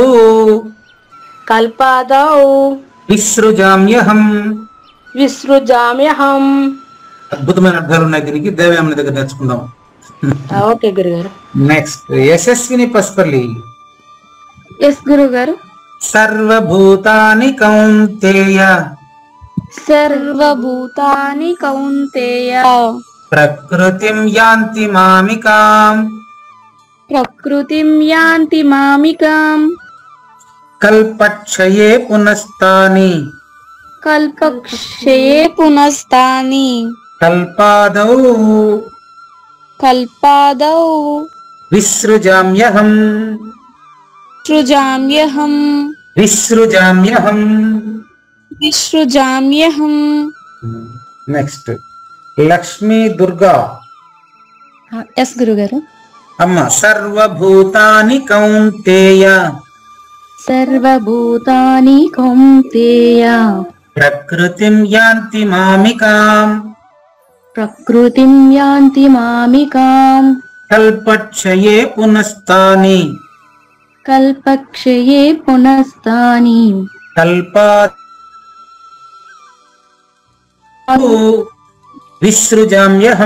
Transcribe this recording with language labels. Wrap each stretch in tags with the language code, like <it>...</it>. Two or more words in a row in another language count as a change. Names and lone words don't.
<sa>కల్పాదౌ విసృజామ్యహం. విసృజామ్యహం.</sa> <te>అద్భుతమైన అర్థాలు ఉన్నాయి దీనికి. దేవయామని దగ్గర నేర్చుకుందాం. ఓకే గురుగారు. నెక్స్ట్ యశస్విని పసుపల్లి. ఎస్ గురుగారు.</te> <sa>సర్వభూతాని కౌంతేయ సర్వభూతాని కౌంతేయ ప్రకృతిం యాంతి మామికాం ప్రకృతిం యాంతి మామికాం కల్పక్షయే పునస్తాని కల్పక్షయే పునస్తాని కల్పాదౌ కల్పాదౌ విసృజామ్యహం సృజామ్యహం విసృజామ్యహం. విసృజామ్యహం.</sa> <te>నెక్స్ట్ లక్ష్మీ దుర్గా. ఎస్ గురుగారు. అమ్మ.</te> <sa>సర్వభూతాని కౌంతేయ సర్వభూతాని కౌంతేయ ప్రకృతిం యాంతి మామికాం ప్రకృతిం యాంతి మామికాం కల్పక్షయే పునస్తాని కల్పక్షయే పునస్తాని కల్పాదౌ విసృజామ్యహం.</sa>